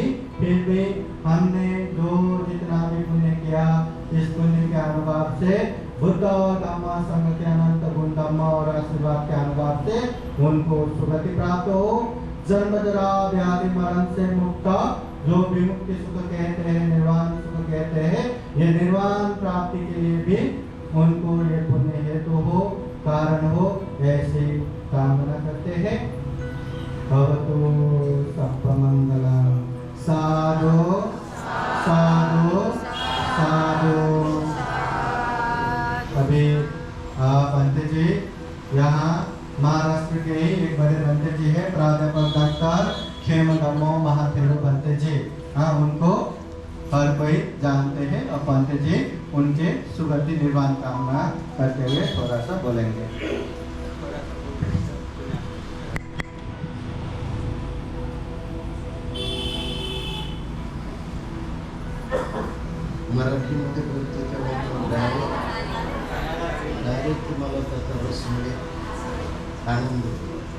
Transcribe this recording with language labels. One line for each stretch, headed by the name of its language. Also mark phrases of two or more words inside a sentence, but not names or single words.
Hindi: फिर भी हमने जो जितना भी पुण्य किया, इस पुण्य के अनुभव से बुद्ध और धम्मा संघ के अनंत गुण धम्मा और आशीर्वाद के अनुभव से उनको सुगति प्राप्त हो। जन्म जरा व्याधि मरण से मुक्त, जो विमुक्ति सुख कहते हैं, निर्वाण सुख कहते हैं, ये निर्वाण प्राप्ति के लिए भी उनको ये पुण्य हेतु हो, कारण हो, ऐसी कामना करते हैं।
Sanskrit: भवतु सर्वमंगलम्।
Pali: साधु साधु साधु।
Hindi: अभी पंडित जी यहाँ महाराष्ट्र के ही एक बड़े पंडित जी है, प्राध्यापक डॉक्टर खेमगम्मो महाथेरो पंडित जी। हाँ, उनको हर कोई जानते हैं। और पंडित जी उनके सुगति निर्वाण कामना करते हुए थोड़ा सा बोलेंगे।
Marathi: मराठीमध्ये बोलतो तेव्हा डायरेक्ट तुम्हाला त्याचा रसमध्ये आनंद होतो.